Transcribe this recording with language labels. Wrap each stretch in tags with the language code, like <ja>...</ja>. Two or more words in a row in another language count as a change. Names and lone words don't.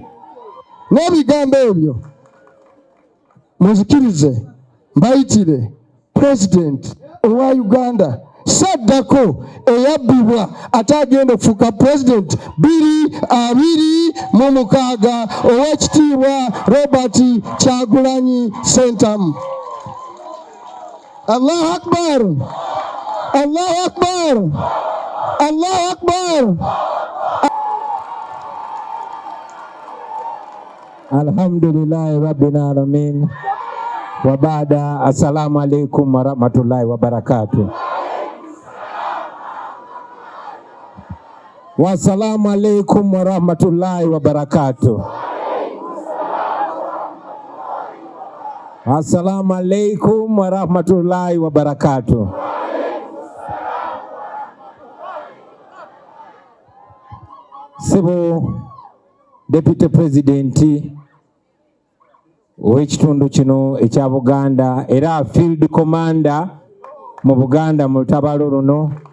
<lg>N'ebigambo ebyo muzikirize mbayitire president owa Uganda saddako eyabbibwa ate agenda okufuuka president 2026 ow'ekitiibwa Robert Kyagulanyi Sentamu.</lg> <ar>الله أكبر! الله أكبر! الله أكبر! الحمد لله رب العالمين. وبعد، السلام عليكم ورحمة الله وبركاته. والسلام عليكم ورحمة الله وبركاته. السلام عليكم ورحمة الله وبركاته.</ar> <lg>Sebo</lg> <en>Deputy President</en> <lg>w'ekitundu kino ekya Buganda era</lg> <en>Field Commander</en> <lg>mu Buganda mu lutabalo luno.</lg>